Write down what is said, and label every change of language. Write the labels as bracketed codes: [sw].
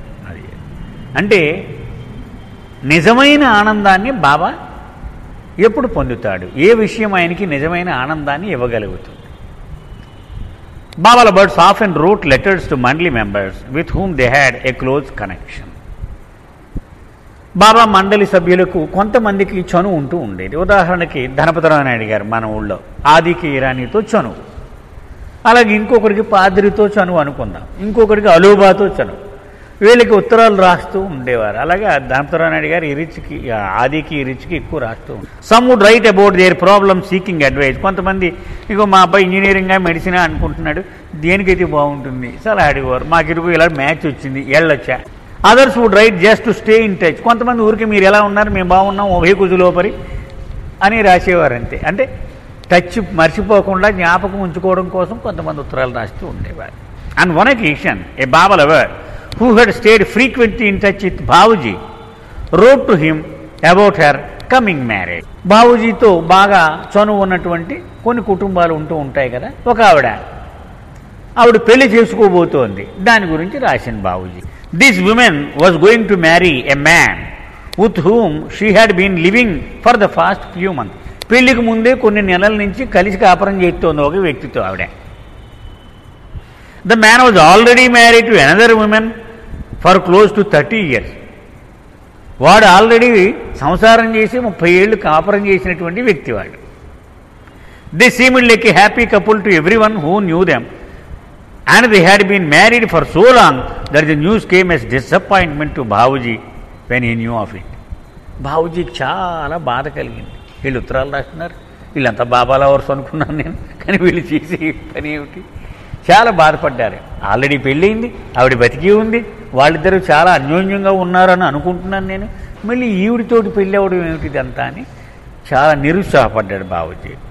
[te] అది అంటే నిజమైన ఆనందాన్ని బాబా ఎప్పుడు పొందుతాడు, ఏ విషయం ఆయనకి నిజమైన ఆనందాన్ని ఇవ్వగలుగుతుంది. [en] బాబాల birds often wrote letters to mandali members with whom they had a close connection. [te] బాబా మండలి సభ్యులకు కొంతమందికి చనువు ఉంటూ ఉండేది. ఉదాహరణకి ధనపతిరావు నాయుడు గారు మన ఊళ్ళో ఆదికి ఇరానీతో చనువు, అలాగే ఇంకొకరికి పాద్రితో చనువు అనుకుందాం, ఇంకొకరికి అలూబాతో చనువు, వీళ్ళకి ఉత్తరాలు రాస్తూ ఉండేవారు. అలాగే ధనపతిరావు నాయుడు గారు ఇరిచికి ఆదికి ఇరిచికి ఎక్కువ రాస్తూ ఉంటారు. [en] Some would write about their problem seeking advice. [te] కొంతమంది ఇగో మా అబ్బాయి ఇంజనీరింగ్ మెడిసిన్ అనుకుంటున్నాడు, దేనికైతే బాగుంటుంది సలహా అడిగేవారు. మాకు ఇరుగు ఇలా మ్యాచ్ వచ్చింది వెళ్ళొచ్చా. [en] Others would write just to stay in touch. [te] కొంతమంది ఊరికి మీరు ఎలా ఉన్నారు, మేము బాగున్నాం ఉభయ కుజులోపరి అని రాసేవారు అంతే. అంటే టచ్ మర్చిపోకుండా జ్ఞాపకం ఉంచుకోవడం కోసం కొంతమంది ఉత్తరాలు రాస్తూ ఉండేవారు. [en] And one occasion a Baba lover who had stayed frequently in touch with Babuji wrote to him about her coming marriage. [te] బాబూజీతో బాగా చనువు ఉన్నటువంటి కొన్ని కుటుంబాలు ఉంటూ ఉంటాయి కదా, ఒక ఆవిడ పెళ్లి చేసుకోబోతోంది, దాని గురించి రాసిన Babuji. [en] This women was going to marry a man with whom she had been living for the past few months. [te] పెళ్లికి ముందే కొన్ని నెలల నుంచి కలిసి కాపురం చేస్తోంది ఒక వ్యక్తితో ఆవిడ. [en] The man was already married to another woman for close to 30 years. [te] వాడు ఆల్రెడీ సంసారం చేసి 30 ఏళ్ళు కాపురం చేసినటువంటి వ్యక్తి వాడు. [en] They seemed like a happy couple to everyone who knew them, and they had been married for so long that the news came as disappointment to Babuji when he knew of it. [te] బాబూజీకి చాలా బాధ కలిగింది. వీళ్ళు ఉత్తరాలు రాస్తున్నారు, వీళ్ళంతా బాబాల verse అనుకున్నాను నేను, కానీ వీళ్ళు చేసే పని ఏమిటి, చాలా బాధపడ్డారు. ఆల్రెడీ పెళ్ళయింది, ఆవిడ బతికి ఉంది, వాళ్ళిద్దరూ చాలా అన్యోన్యంగా ఉన్నారని అనుకుంటున్నాను నేను, మళ్ళీ ఈవిడితోటి పెళ్ళి అవ్వడం ఏమిటిది అంతా అని చాలా నిరుత్సాహపడ్డాడు బాబూజీ.